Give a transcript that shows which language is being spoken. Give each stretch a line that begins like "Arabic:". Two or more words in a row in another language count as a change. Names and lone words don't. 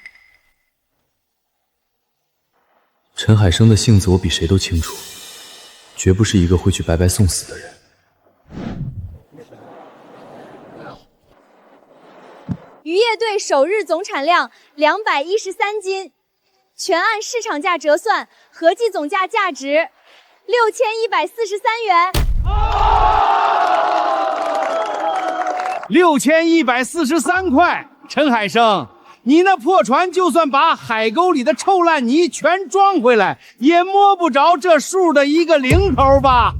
Chinese: 陳海生的性子我比誰都清楚，絕不是一個會去白白送死的人。漁業隊首日總產量 213斤，全按市場價折算，合計總價價值 6143元。 6143块，陈海生，你那破船就算把海沟里的臭烂泥全装回来，也摸不着这数的一个零头吧？